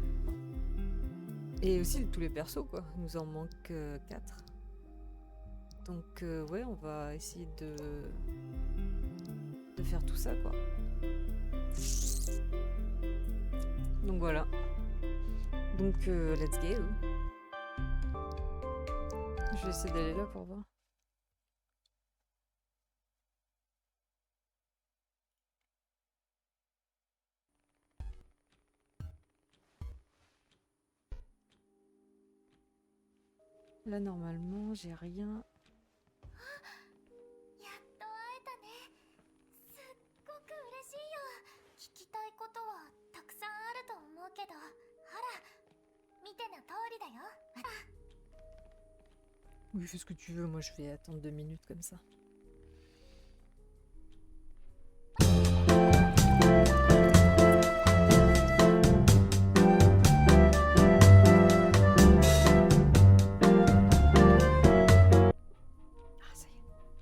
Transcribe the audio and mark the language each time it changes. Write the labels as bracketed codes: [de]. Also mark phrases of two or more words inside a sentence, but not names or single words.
[fr] Et aussi tous les persos quoi, il nous en manque 4. Donc on va essayer de faire tout ça quoi. Donc voilà. Donc, [en] let's go. [fr] Je vais essayer d'aller là pour voir. Là, normalement, j'ai rien. [ja] やっと会えたね。すっごく嬉しいよ。聞きたいことはたくさんあると思うけど、ほら、見ての通りだよ。 [fr] Oui, fais ce que tu veux, moi je vais attendre 2 minutes comme ça. Ah, ça y est.